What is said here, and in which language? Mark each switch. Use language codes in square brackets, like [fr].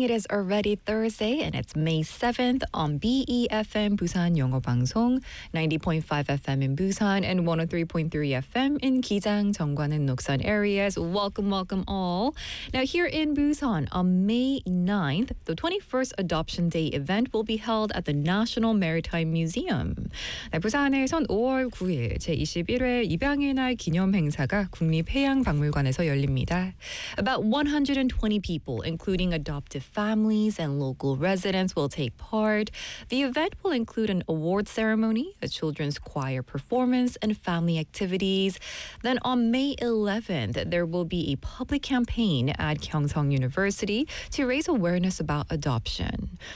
[en] It is already Thursday and it's May 7th on BEFM Busan 영어 방송 90.5 FM in Busan and 103.3 FM in Gijang, Jeonggwan and Noksan areas. Welcome, welcome all. Now here in Busan on May 9th, the 21st Adoption Day event will be held at the National Maritime Museum. [ko] 네, 부산에선 5월 9일 제21회 입양의 날 기념 행사가 국립해양박물관에서 열립니다. [en] About 120 people, including adoptive families and local residents, will take part. The event will include an award ceremony, a children's choir performance, and family activities. Then on May 11th, there will be a public campaign at Gyeongseong University to raise awareness about adoption.